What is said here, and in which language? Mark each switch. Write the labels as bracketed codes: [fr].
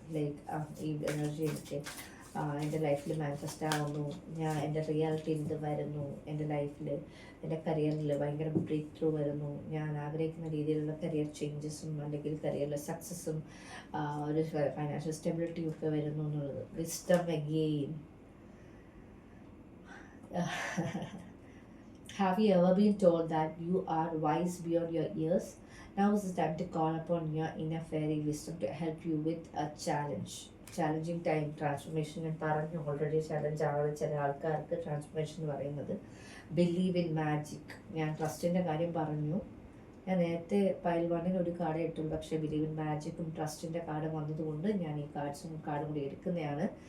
[ml] Like ഈ energy എനിക്ക് എൻ്റെ ലൈഫിൽ മാനിഫെസ്റ്റ് ആവുന്നു, എൻ്റെ റിയാലിറ്റിയിൽ ഇത് വരുന്നു, എൻ്റെ ലൈഫിൽ എൻ്റെ കരിയറിൽ ഭയങ്കര ബ്രേക്ക് ത്രൂ വരുന്നു, ഞാൻ ആഗ്രഹിക്കുന്ന രീതിയിലുള്ള കരിയർ ചേഞ്ചസും അല്ലെങ്കിൽ കരിയറിലെ സക്സസ്സും ഒരു ഫൈനാൻഷ്യൽ സ്റ്റെബിലിറ്റിയും ഒക്കെ വരുന്നു എന്നുള്ളത്. [en] Wisdom again. Have you ever been told that you are wise beyond your years? Now is the time to call upon your inner fairy wisdom to help you with a challenging time. [ml] Transformation ഞാൻ പറഞ്ഞു already, challenge ആണ് ചില ആൾക്കാർക്ക് transformation എന്ന് പറയുന്നത്. [en] Believe in magic. [ml] ഞാൻ ട്രസ്റ്റിൻ്റെ കാര്യം പറഞ്ഞു. ഞാൻ നേരത്തെ പൈൽ 1 ഒരു കാർഡ് ഇട്ടുള്ളൂ, പക്ഷേ ബിലീവ് ഇൻ മാജിക്കും ട്രസ്റ്റിൻ്റെ കാർഡ് വന്നതുകൊണ്ട് ഞാൻ ഈ കാർഡും കൂടി എടുക്കുന്നതാണ്.